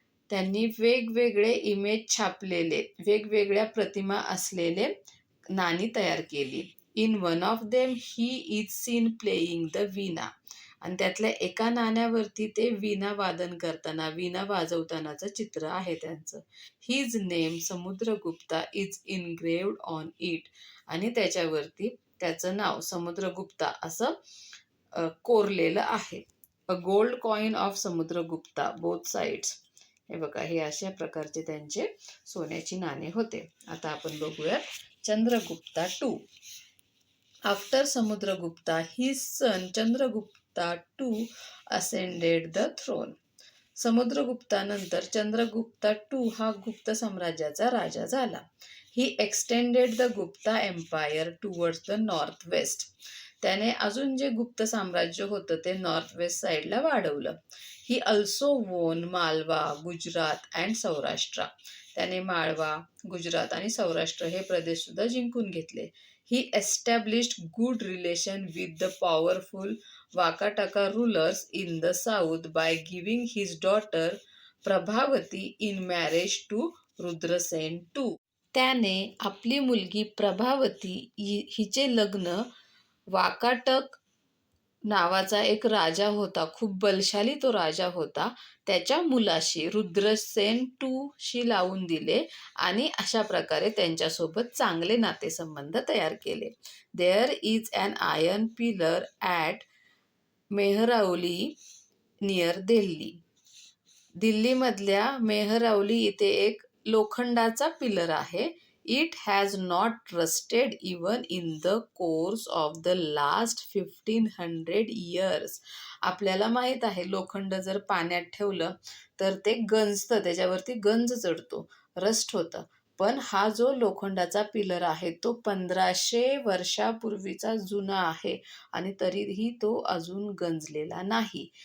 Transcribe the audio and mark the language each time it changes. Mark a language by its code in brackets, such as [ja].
[mr] त्यांनी वेगवेगळे इमेज छापलेले, वेगवेगळ्या प्रतिमा असलेले नाणी तयार केली. [en] In one of them he is seen playing the veena. [mr] आणि त्यातल्या एका नाण्यावरती ते वीणा वादन करताना, वीणा वाजवतानाचं चित्र आहे त्यांचं. [en] His name Samudragupta is engraved on it. [mr] आणि त्याच्यावरती त्याचं नाव समुद्रगुप्ता असं कोरलेलं आहे. [en] A gold coin of Samudragupta both sides. [mr] हे बघा, हे अशा प्रकारचे त्यांचे सोन्याची नाणे होते. आता आपण बघूया [en] Chandragupta two. After Samudragupta his son Chandragupta two ascended the throne. [mr] समुद्रगुप्तानंतर Chandragupta to हा गुप्त साम्राज्याचा राजा झाला. [en] He extended the Gupta empire towards the north west. [mr] त्याने अजून जे गुप्त साम्राज्य होतं ते नॉर्थ वेस्ट साईडला वाढवलं. [en] He also won Malwa, Gujarat and Saurashtra. [mr] त्याने माळवा, गुजरात आणि सौराष्ट्र हे प्रदेश सुद्धा जिंकून घेतले. [en] He established good relation with the powerful Vakataka rulers in the south by giving his daughter Prabhavati in marriage to Rudrasena two. [mr] त्याने आपली मुलगी प्रभावती हिचे लग्न वाकाटक नावाचा एक राजा होता, खूप बलशाली तो राजा होता, त्याच्या मुलाशी रुद्रसेन टू शी लावून दिले आणि अशा प्रकारे त्यांच्यासोबत चांगले नातेसंबंध तयार केले. [en] There is an iron pillar at Mehrauli near Delhi. [mr] दिल्लीमधल्या Mehrauli इथे एक लोखंडाचा पिलर आहे. [en] It has not rusted even in the course of the last 1500 years. [mr] आपल्याला माहीत आहे लोखंड जर पाण्यात ठेवलं तर ते गंजतं, त्याच्यावरती गंज चढतो, रस्ट होतं. पण हा जो लोखंडाचा पिलर आहे तो 1500 वर्षापूर्वीचा जुना आहे आणि तरीही तो अजून गंजलेला नाही.